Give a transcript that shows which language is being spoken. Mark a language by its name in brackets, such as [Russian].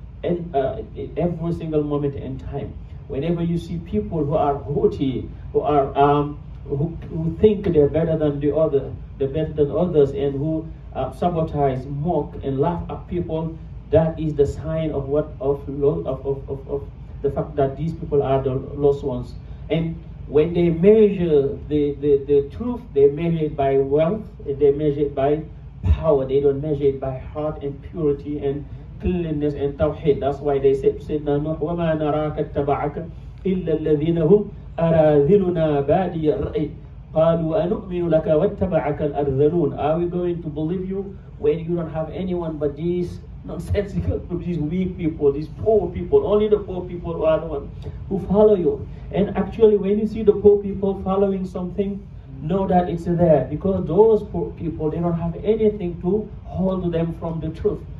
[English] And every single moment in time. Whenever you see people who are haughty, who are who think they're better than they're better than others, and who sabotage, mock, and laugh at people, that is the sign of the fact that these people are the lost ones. And when they measure the truth, they measure it by wealth, they measure it by power. They don't measure it by heart and purity and cleanliness and tawheed. That's why they said, [Arabic] Sayyidina Nuh, وَمَا نَرَاكَ اتَّبَعَكَ إِلَّا الَّذِينَ هُمْ أَرَاذِلُنَا بَادِيَ الرَّأْيِ قَالُوا أَنُؤْمِنُ لَكَ وَاتَّبَعَكَ الْأَرْذَلُونَ. [English] Are we going to believe you when you don't have anyone but these nonsensical, these weak people, these poor people? Only the poor people are the ones who follow you. And actually, when you see the poor people following something, know that it's there, because those poor people, they don't have anything to hold them from the truth.